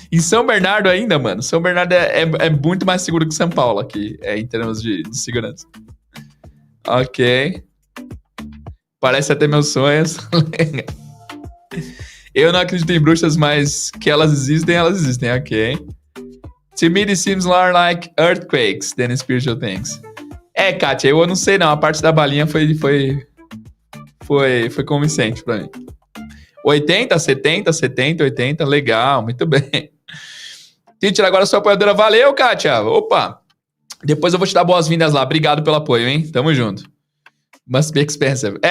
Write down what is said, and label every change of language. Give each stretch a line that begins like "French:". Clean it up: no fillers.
Portuguese: Em São Bernardo ainda, mano. São Bernardo é muito mais seguro que São Paulo aqui, em termos de segurança. Ok. Parece até meus sonhos. Eu não acredito em bruxas, mas que elas existem, ok.
English: To me, it seems more like earthquakes than spiritual things.
Portuguese: Kátia, eu não sei não. A parte da balinha foi convincente pra mim. 80, 70, 70, 80, legal, muito bem. Teacher, agora sua apoiadora, valeu, Kátia. Opa, depois eu vou te dar boas-vindas lá, obrigado pelo apoio, hein, tamo junto.
English: Must be expensive.